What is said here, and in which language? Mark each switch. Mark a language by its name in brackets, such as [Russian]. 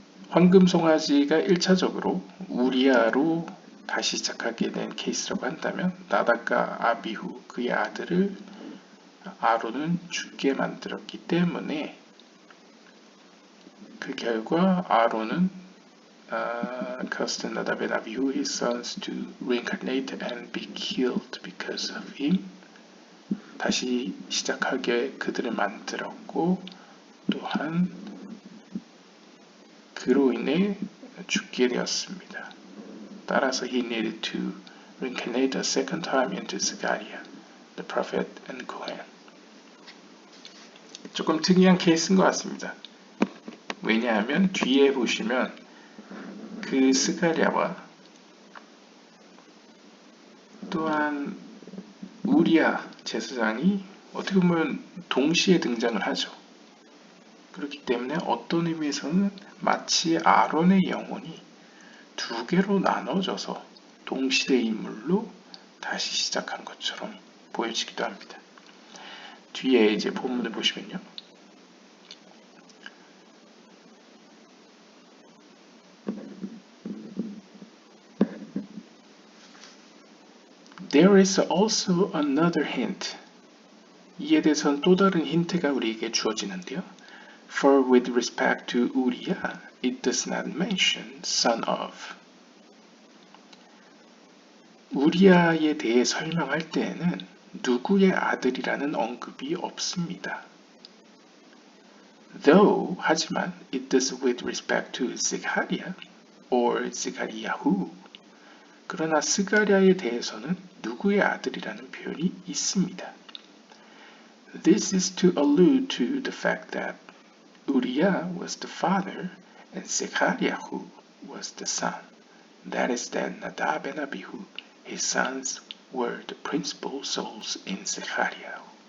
[Korean] 황금 송아지가 1차적으로 우리아로 다시 시작하게 된 케이스라고 한다면 나답과 아비후 그의 아들을 아론은 죽게 만들었기 때문에 그 결과 아론은 [English] caused Nadab and Abihu his sons to reincarnate and be killed because of him. [Korean] 다시 시작하게 그들을 만들었고 또한 그로 인해 죽게 되었습니다. 따라서 [English] he needed to reincarnate a second time into Zechariah, the prophet and Kohen. [Korean] 조금 특이한 케이스인 것 같습니다. 왜냐하면 뒤에 보시면 그 스가랴와 또한 우리아 제사장이 어떻게 보면 동시에 등장을 하죠. 그렇기 때문에 어떤 의미에서는 마치 아론의 영혼이 두 개로 나눠져서 동시대의 인물로 다시 시작한 것처럼 보여지기도 합니다. 뒤에 이제 본문을 보시면요. [English] There is also another hint. [Korean] 이에 대해서는 또 다른 힌트가 우리에게 주어지는데요. [English] For with respect to Uriah, it does not mention son of. [Korean] 우리아에 대해 설명할 때에는 누구의 아들이라는 언급이 없습니다. [English] Though, [Korean] 하지만, [English] it does with respect to Zechariah or Zechariahu. [Korean] 그러나 스가랴에 대해서는 누구의 아들이라는 표현이 있습니다. [English] This is to allude to the fact that Uriah was the father and Zechariahu was the son. That is that Nadab and Abihu, his sons, were the principal souls in Zechariah.